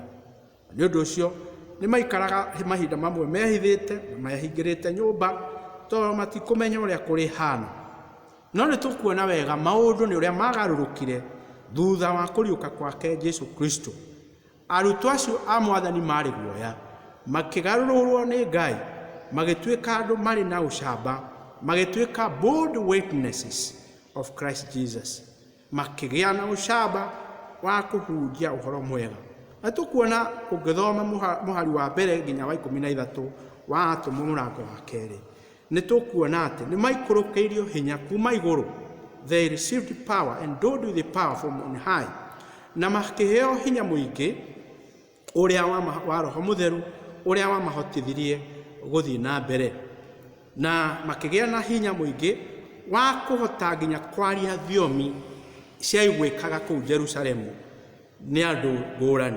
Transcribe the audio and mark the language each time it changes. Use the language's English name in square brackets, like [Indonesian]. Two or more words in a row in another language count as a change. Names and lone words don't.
[Kikuyu] Nĩ ũndũ ũcio nĩ maikaraga mahinda mamwe mehithĩte na mehingĩrĩte nyũmba tondũ matikũmenya ũrĩa kũrĩ hana. No nĩ tũkuona wega maũndũ nĩ ũrĩa magarũrũkire thutha wa kũriũka kwake Jesũ Kristo. Arutwo acio a Mwathani marĩ guoya, makĩgarũrũrwo nĩ Ngai, magĩtuĩka andũ marĩ na ũcamba, magĩtuĩka [English] bold witnesses of Christ Jesus, [Kikuyu] makĩgĩa na ũcamba wa kũhunjia ũhoro mwega. Na tũkuona ũngĩthoma mũhari wa mbere nginya wa 13 wa Atũmwo mũrango wa 2, nĩ tũkuona atĩ nĩ maikũrũkĩirio hinya kuma igũrũ. [English] They received power, endowed with the power from on high, [Kikuyu] na makĩheo hinya mũingĩ ũrĩa wa Roho Mũtheru ũrĩa wamahotithirie gũthiĩ na mbere, na makĩgĩa na hinya mũingĩ wa kũhota nginya kwaria thiomi ciaiguĩkaga kũu Jerusalemu nĩ andũ ngũrani.